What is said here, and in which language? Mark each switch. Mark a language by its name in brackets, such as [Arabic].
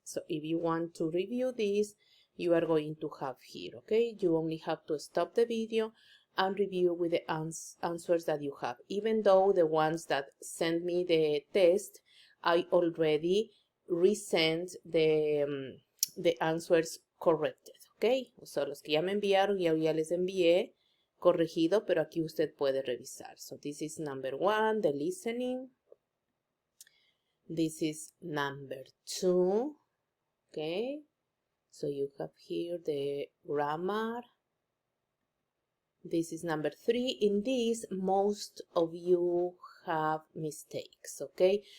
[English] So if you want to review this, you are going to have here. Okay, you only have to stop the video and review with the answers that you have. Even though the ones that sent me the test, I already resent the answers corrected, ¿ok? [Spanish] O sea, los que ya me enviaron, ya les envié corregido, pero aquí usted puede revisar. [English] So this is number 1, the listening. This is number 2, okay? So you have here the grammar. This is number 3. In this, most of you have mistakes, okay?